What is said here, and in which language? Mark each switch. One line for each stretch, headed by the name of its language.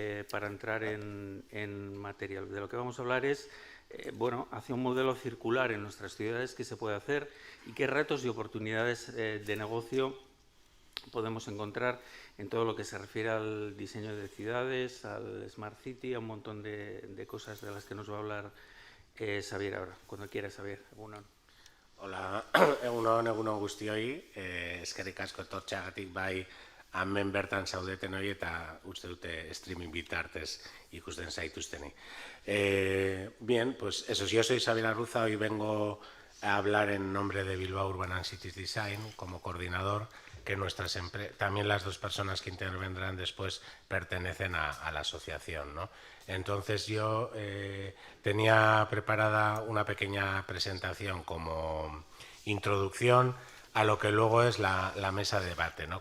Spanish: Para entrar en materia. De lo que vamos a hablar es, hacia un modelo circular en nuestras ciudades, qué se puede hacer y qué retos y oportunidades de negocio podemos encontrar en todo lo que se refiere al diseño de ciudades, al Smart City, a un montón de cosas de las que nos va a hablar Xavier ahora. Cuando quiera, Xavier.
Basque: Egunon. Hola, egunon guztioi, eskerrik asko etortzeagatik bai hemen bertan zaudeten hori eta uste dute streaming bitartez ikusten zaituzteni.
Spanish: Bien, pues eso, yo soy Xavier Arruza, hoy vengo a hablar en nombre de Bilbao Urban and Cities Design como coordinador, que también las dos personas que intervendrán después pertenecen a la asociación, ¿no? Entonces yo tenía preparada una pequeña presentación como introducción a lo que luego es la mesa de debate, ¿no?